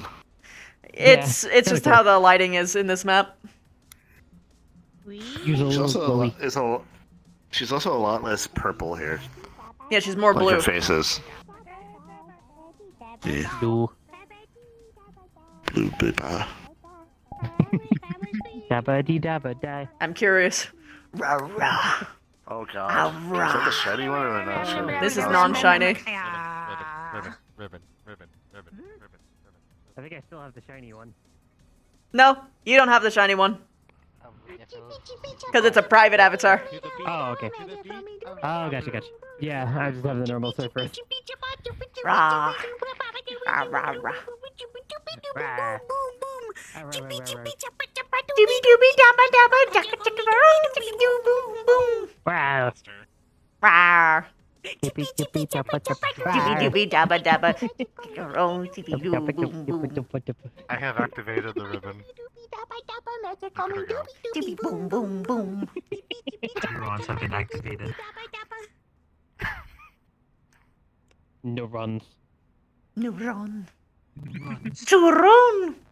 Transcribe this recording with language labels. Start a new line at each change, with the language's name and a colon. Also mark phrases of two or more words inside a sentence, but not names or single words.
English: It's just how the lighting is in this map. She's She's also a lot less purple here. Yeah, she's more Like blue. her face is. Yeah. Blue. Blue booba. Dabba dee dabba die. I'm curious. Rah rah. Oh god. Is that the shiny one or not shiny? This is non-shiny. Ribbon. I think I still have the shiny one. No, you don't have the shiny one. Because it's a private avatar. Oh, okay. Oh, gotcha. Yeah, I just have the normal surfer. Rah. Rah, rah, rah. Doobie doobie dabba dabba jacka jacka doo boom boom. Wow. Rah. Chippy chippy choppa choppa. Doobie doobie dabba dabba. Doo boom boom. I have activated the ribbon. Doobie boom boom boom. Neurons have been activated. No runs. No run. To run.